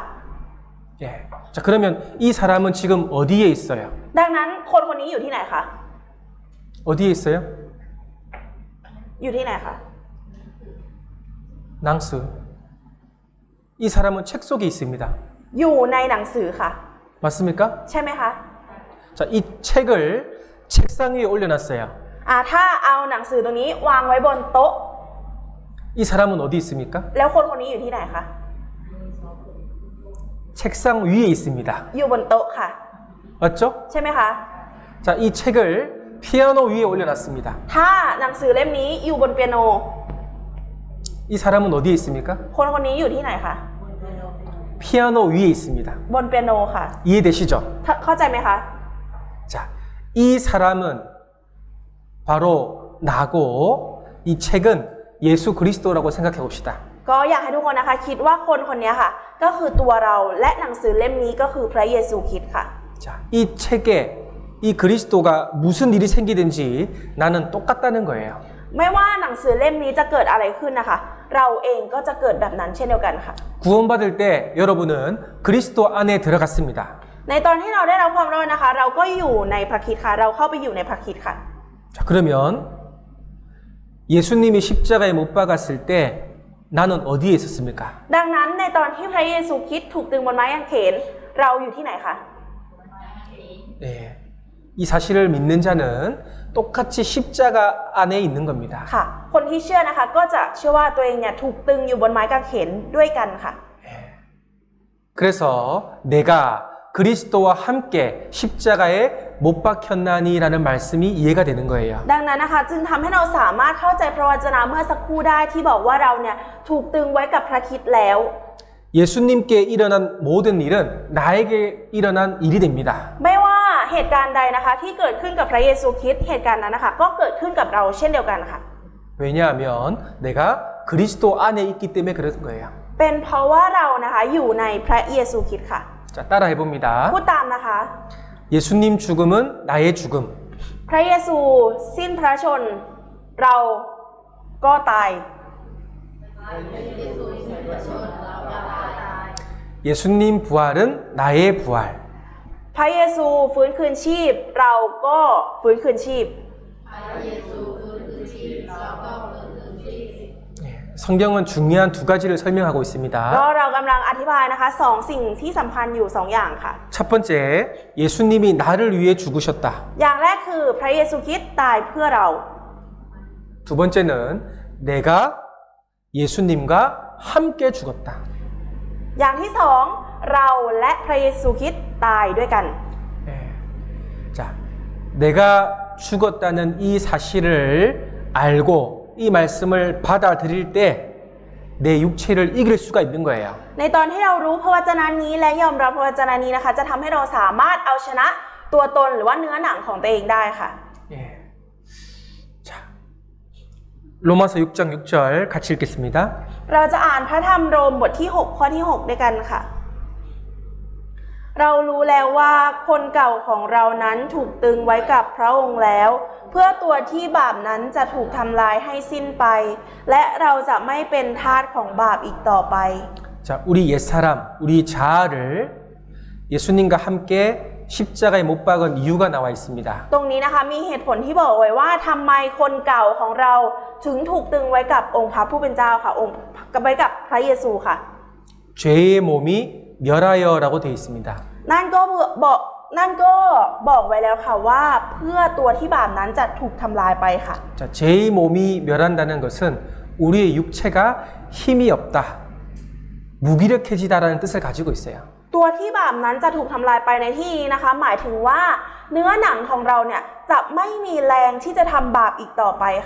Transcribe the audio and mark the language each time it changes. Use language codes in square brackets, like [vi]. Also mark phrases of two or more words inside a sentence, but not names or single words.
[ko] 예. 자, 그러면 이 사람은 지금 어디에 있어요? [th] ดังนั้นคนคนนี้อยู่ที่ไหนคะ [ko] 어디에 있어요? [th] อยู่ที่ไหนคะ 낭스. [ko] 이 사람은 책 속에 있습니다. [th] อยู่ในหนังสือค่ะ [ko] 맞습니까? [th] ใช่ไหมคะ [ko] 자, 이 책을 책상 위에 올려놨어요. [th] ถ้าเอาหนังสือตรงนี้วางไว้บนโต๊ะ [ko] 이 사람은 어디 있습니까? [th] แล้วคนคนนี้อยู่ที่ไหนคะ [ko] 책상 위에 있습니다. [th] อยู่บนโต๊ะค่ะ [ko] 맞죠? [th] ใช่ไหมคะ [ko] 자, 이 책을 피아노 위에 올려놨습니다. [th] ถ้าหนังสือเล่มนี้อยู่บนเปียโน [ko] 이 사람은 어디에 있습니까? [th] คนคนนี้อยู่ที่ไหนคะ [ko] 피아노 위에 있습니다. [th] บนเปียโนค่ะ [ko] 이해되시죠? [th] เข้าใจไหมคะ [ko] 자, 이 사람은 바로 나고 이 책은 예수 그리스도라고 생각해 봅시다. [th] ก็อยากให้ทุกคนนะคะคิดว่าคนคนนี้ค่ะก็คือตัวเราและหนังสือเล่มนี้ก็คือพระเยซูคริสต์ค่ะ [ko] 자, 이 책에 이 그리스도가 무슨 일이 생기든지 나는 똑같다는 거예요. [th] ไม่ว่าหนังสือเล่มนี้จะเกิดอะไรขึ้นนะคะ เราเองก็จะเกิดแบบนั้นเช่นเดียวกันค่ะ [ko] 구원받을 때 여러분은 그리스도 안에 들어갔습니다. [th] ในตอนที่เราได้รับความรอดนะคะ เราก็อยู่ในพระคริสต์ค่ะเราเข้าไปอยู่ในพระคริสต์ค่ะ [ko] 자, 그러면 예수님이 십자가에 못 박았을 때 나는 어디에 있었습니까? [th] ดังนั้นในตอนที่พระเยซูคริสต์ถูกตึงบนไม้กางเขนเราอยู่ที่ไหนคะ [ko] 네, 이 사실을 믿는 자는 똑같이 십자가 안에 있는 겁니다. [th] ค่ะ คนที่เชื่อนะคะก็จะเชื่อว่าตัวเองเนี่ยถูกตึงอยู่บนไม้กางเขนด้วยกันค่ะ [ko] 그래서 내가 그리스도와 함께 십자가에 못 박혔나니라는 말씀이 이해가 되는 거예요. [th] ดังนั้นนะคะจึงทำให้เราสามารถเข้าใจพระวจนะเมื่อสักครู่ได้ที่บอกว่าเราเนี่ยถูกตึงไว้กับพระคริสต์แล้ว [ko] 예수님께 일어난 모든 일은 나에게 일어난 일이 됩니다. [th] ไม่ว่าเหตุการณ์ใดนะคะที่เกิดขึ้นกับพระเยซูคริสต์เหตุการณ์นั้นนะคะก็เกิดขึ้นกับเราเช่นเดียวกันค่ะ [ko] 왜냐하면 내가 그리스도 안에 있기 때문에 그런 거예요. [th] เป็นเพราะว่าเรานะคะอยู่ในพระเยซูคริสต์ค่ะ [ko] 자, 따라해 봅니다. [th] พูดตามนะคะ [ko] 예수님 죽음은 나의 죽음. [th] พระเยซูสิ้นพระชนเราก็ตาย [ko] 예수님 부활은 나의 부활. [th] พระเยซูฟื้นคืนชีพเราก็ฟื้นคืนชีพ [ko] 성경은 중요한 두 가지를 설명하고 [th] ก็ [ko] 있습니다. [th] เรากำลังอธิบายนะคะสองสิ่งที่สำคัญอยู่สองอย่างค่ะ [ko] 첫 번째, 예수님이 나를 위해 죽으셨다. [th] อย่างแรกคือพระเยซูคริสต์ตายเพื่อเรา [ko] 두 번째는 내가 예수님과 함께 죽었다. [th] อย่างที่สองเราและพระเยซูคริสต์ตายด้วยกัน [ko] 네. 자, 내가 죽었다는 이 사실을 알고 이 말씀을 받아들일 때 내 육체를 이길 수가 있는 거예요. [th] ในตอนที่เรารู้พระวจนะนี้และยอมรับพระวจนะนี้นะคะจะทำให้เราสามารถเอาชนะตัวตนหรือว่าเนื้อหนังของตัวเองได้ค่ะ [ko] 예. 로마서 6장 6절 같이 읽겠습니다. [th] เราจะอ่านพระธรรมโรมบทที่ 6 ข้อที่ 6 ด้วยกันค่ะ เรารู้แล้วว่าคนเก่าของเรานั้นถูกตึงไว้กับพระองค์แล้ว เพื่อตัวที่บาปนั้นจะถูกทำลายให้สิ้นไป และเราจะไม่เป็นทาสของบาปอีกต่อไป [ko] 자, 우리 옛사람, 우리 자아를 예수님과 함께 십자가에 못 박은 이유가 나와 있습니다. [th] ตรงนี้นะคะมีเหตุผลที่บอกไว้ว่าทำไมคนเก่าของเราถึงถูกตึงไว้กับองค์พระผู้เป็นเจ้าค่ะองค์ไว้กับพระเยซูค่ะ [ko] 죄의 몸이 멸하여라고 되어 있습니다. [th] นั่นก็บอกไว้แล้วค่ะว่าเพื่อตัวที่บาปนั้นจะถูกทำลายไปค่ะ [ko] 자, 죄의 몸이 멸한다는 것은 우리의 육체가 힘이 없다, 무기력해지다라는 뜻을 가지고 있어요. [th] ตัวที่บาปนั้นจะถูกทำลายไปในที่นี้นะคะ หมายถึงว่าเนื้อหนังของเราเนี่ยจะไม่มีแรงที่จะทำบาปอีกต่อไปค่ะ